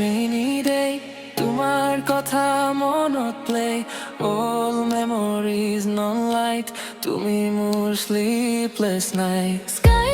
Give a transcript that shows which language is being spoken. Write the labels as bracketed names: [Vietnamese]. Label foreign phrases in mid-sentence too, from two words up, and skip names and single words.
[English] rainy day [Assamese] তোমার কথা মনত [English] play all memories non light [Assamese] তুমি মোৰ [English] sleepless night